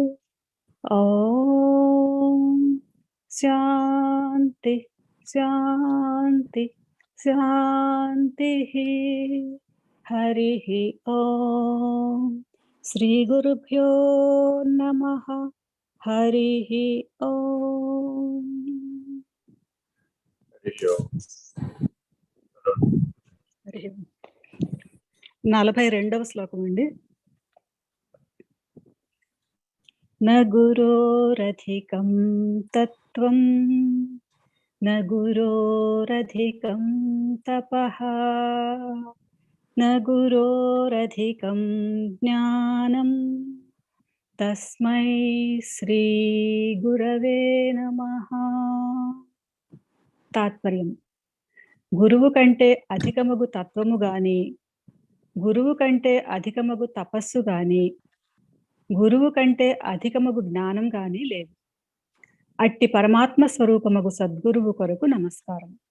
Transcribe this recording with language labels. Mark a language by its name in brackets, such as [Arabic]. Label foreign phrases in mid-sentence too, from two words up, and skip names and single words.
[Sanskrit] ॐ शान्ति शान्ति शान्तिः। हरिः ॐ श्रीगुरुभ्यो नमः। हरिः ॐ। [Telugu] 42వ శ్లోకం అండి. [Sanskrit] न गुरोरधिकं तत्त्वं न गुरोरधिकं तपः न गुरोरधिकं ज्ञानं तस्मै श्री गुरवे नमः. [Telugu] తాత్పర్యం: గురువు కంటే అధికమగు తత్వము గాని, గురువు కంటే అధికమగు తపస్సు గాని, గురువు కంటే అధికమగు జ్ఞానం గాని లేదు. అట్టి పరమాత్మ స్వరూపమగు సద్గురువు కొరకు నమస్కారం.